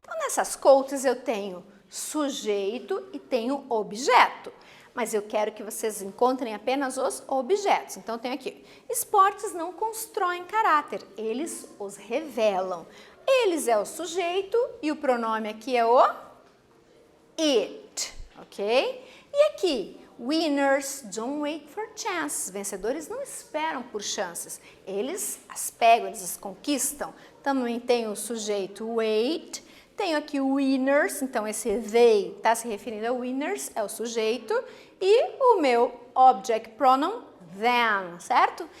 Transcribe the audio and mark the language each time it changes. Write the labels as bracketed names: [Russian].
[Portuguese] Nessas quotes eu tenho sujeito e tenho objeto. Mas eu quero que vocês encontrem apenas os objetos. Então, eu tenho aqui, esportes não constroem caráter, eles os revelam. Eles é o sujeito e o pronome aqui é o it, ok? E aqui, [English] winners don't wait for chances. [Portuguese] Vencedores não esperam por chances, eles as pegam, eles as conquistam. Também tem o sujeito wait. Tenho aqui o winners, então esse they está se referindo a winners, é o sujeito, e o meu object pronoun, them, certo?